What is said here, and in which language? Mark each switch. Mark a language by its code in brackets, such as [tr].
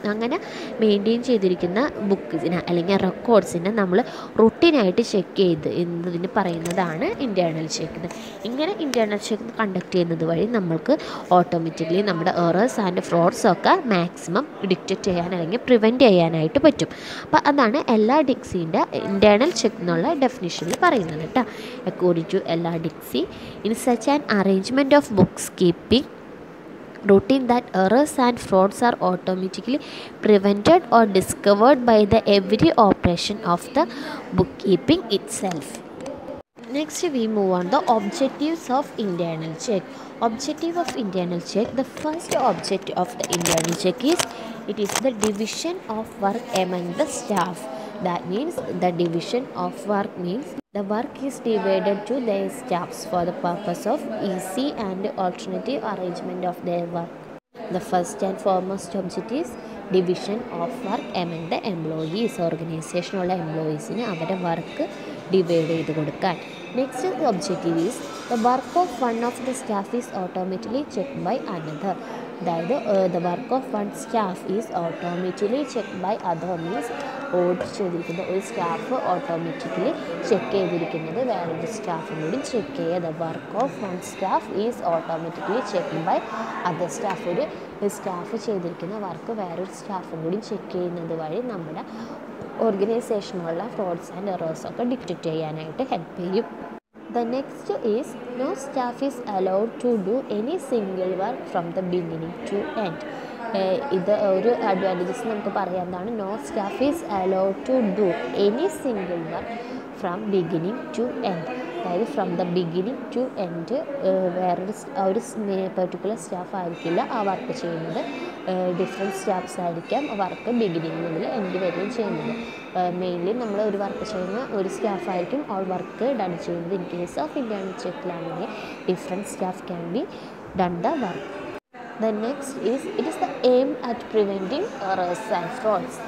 [ml] അങ്ങനെ മെയിൻറ്റെയിൻ ചെയ്തിരിക്കുന്ന ബുക്സിനെ അല്ലെങ്കിൽ റെക്കോർഡ്സിനെ നമ്മൾ റുട്ടീനായിട്ട് ചെക്ക് ചെയ്ത് എന്നതിന് പറയുന്നതാണ് ഇൻറ്റേർണൽ ചെക്ക്. ഇങ്ങനെ ഇൻറ്റേർണൽ ചെക്ക് കണ്ടക്ട് ചെയ്യുന്നത് വഴി നമ്മൾക്ക് ഓട്ടോമാറ്റിക്കലി നമ്മുടെ എറേഴ്സ് ആൻഡ് ഫ്രോഡ്സ് ഒക്കെ മാക്സിമം ഡിറ്റക്റ്റ് ചെയ്യാൻ അല്ലെങ്കിൽ പ്രിവെൻറ്റ് ചെയ്യാനായിട്ട് പറ്റും. അപ്പോൾ അതാണ് എല്ലാ ഡിക്സിൻ്റെ ഇൻറ്റേർണൽ ചെക്ക് എന്നുള്ള ഡെഫിനിഷനിൽ പറയുന്നത് കേട്ടോ. [en] According to എല്ലാ Dicksee, in such an arrangement of books keeping routine that errors and frauds are automatically prevented or discovered by the every operation of the bookkeeping itself. Next we move on the objectives of internal check. Objective of internal check, the first objective of the internal check is it is the division of work among the staff. That means the division of work means the work is divided to their staffs for the purpose of easy and alternative arrangement of their work. The first and foremost objective is division of work among the employees. [ml] ഓർഗനൈസേഷനുള്ള എംപ്ലോയീസിന് അവരുടെ work divide ചെയ്ത് കൊടുക്കാൻ. [en] Next objective is the work of one of the staff is automatically check by another. [ml] അതായത് [en] the work of one staff is automatically check by other means [ml] audit ചെയ്തിരിക്കുന്ന ഒരു staff automatically check ചെയ്തിരിക്കുന്നത് വേറൊരു സ്റ്റാഫും കൂടി check ചെയ്യുക. [en] The work of one staff is automatically check by other staff. [ml] ഒരു staff ചെയ്തിരിക്കുന്ന വർക്ക് വേറൊരു സ്റ്റാഫും കൂടി ചെക്ക് ചെയ്യുന്നത് വഴി നമ്മുടെ ഓർഗനൈസേഷനുള്ള ഫ്രോഡ്സ് ആൻഡ് എറേഴ്സ് ഒക്കെ ഡിറ്റക്റ്റ് ചെയ്യാനായിട്ട് ഹെൽപ്പ് ചെയ്യും. [en] The next is no staff is allowed to do any single work from the beginning to end. [ml] ഇത് ഒരു അഡ്വാൻറ്റേജസ് നമുക്ക് പറയാവുന്നതാണ്. [en] No staff is allowed to do any single work from beginning to end. [ml] അതായത് from the beginning to end വേറൊരു ഒരു particular staff ആയിരിക്കില്ല ആ work ചെയ്യുന്നത്. ഡിഫറെൻറ്റ് സ്റ്റാഫ്സ് ആയിരിക്കാം വർക്ക് ബിഗിനിങ് മുതൽ എൻഡ് വരെയും ചെയ്യുന്നത്. മെയിൻലി നമ്മൾ ഒരു വർക്ക് ചെയ്യുന്ന ഒരു സ്റ്റാഫായിരിക്കും ഓൾ വർക്ക് ഡൺ ചെയ്യുന്നത്. [en] In case of internal ചെക്കിലാണെങ്കിൽ different staff can be done the work. The next is it is the aim at preventing errors and frauds.